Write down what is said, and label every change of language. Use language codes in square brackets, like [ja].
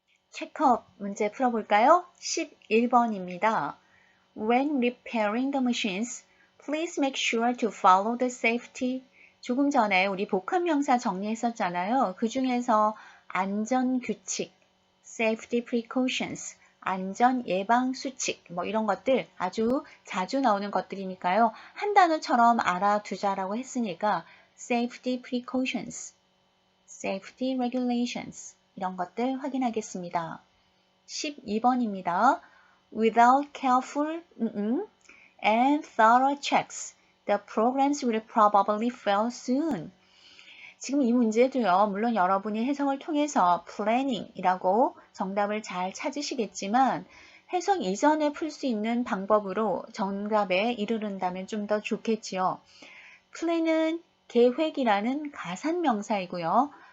[ko] 체크업 문제 풀어볼까요? 11번입니다. [en] When repairing the machines, please make sure to follow the safety. [ko] 조금 전에 우리 복합명사 정리했었잖아요. 그 중에서 안전규칙, safety precautions, 안전 예방 수칙, 이런 것들 아주 자주 나오는 것들이니까요. 한 단어처럼 알아두자라고 했으니까 safety precautions, safety regulations 이런 것들 확인하겠습니다. 12번입니다. [en] Without careful and thorough checks, the programs will probably fail soon. [ko] 지금 이 문제도요. 물론 여러분이 해석을 통해서 planning이라고 정답을 잘 찾으시겠지만 해석 이전에 풀 수 있는 방법으로 정답에 이르른다면 좀 더 좋겠지요. plan은 계획이라는 가산 명사이고요.